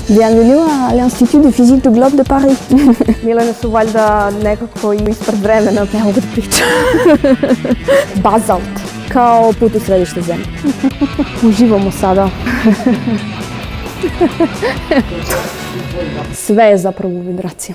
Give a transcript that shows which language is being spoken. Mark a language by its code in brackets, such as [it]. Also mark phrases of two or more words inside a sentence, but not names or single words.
[fr] Bienvenue à l'Institut de physique du Globe de Paris. [sr] Milene su valjda nekako ispred vremena. Ne mogu da pričam. Bazalt, kao put u središte zemlje. Uživamo sada. Sve je zapravo u vibracijama.